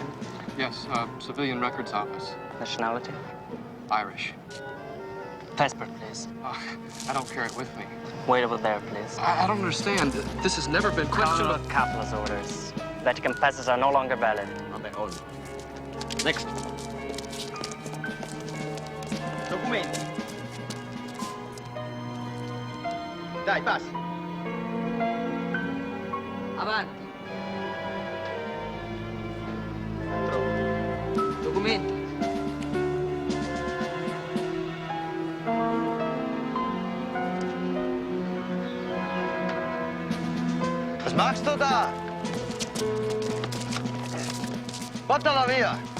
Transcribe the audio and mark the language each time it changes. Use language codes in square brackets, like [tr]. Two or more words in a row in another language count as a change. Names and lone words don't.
[en] Yes, civilian records office. Nationality? Irish. Passport, please. I don't carry it with me. Wait over there, please. I don't understand. This has never been questioned. Follow Kepler's orders. Vatican passes are no longer valid. Next. [it] Documenti. Dai, passi. Avanti. Documenti. [de] Was machst du da? [it] Portala via.